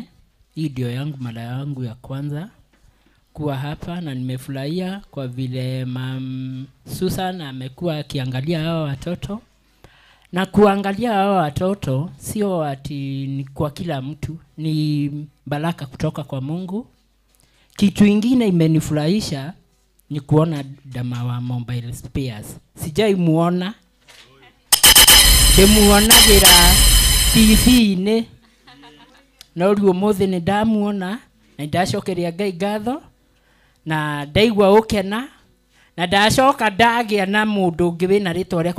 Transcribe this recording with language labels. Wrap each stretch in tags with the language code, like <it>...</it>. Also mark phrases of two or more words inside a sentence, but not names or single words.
<sw>Hii ndio yangu mara yangu ya kwanza kuwa hapa, na nimefurahia kwa vile Susan amekuwa akiangalia hao watoto. Na kuangalia hao watoto sio ati ni kwa kila mtu, ni baraka kutoka kwa Mungu. Kitu ingine imenifurahisha ni kuona dama wa</sw> <en>mobile spares.</en> <sw>Sijai muona.</sw> <ki>Demuonagira TV-inĩ. No rĩu ũmũthĩ nĩ ndamuona na ndacokeria Ngai ngatho na ndaigua ũkena na ndacoka ndagĩa na mũndũ ũngĩ wĩna rĩtwa rĩakwa.</ki>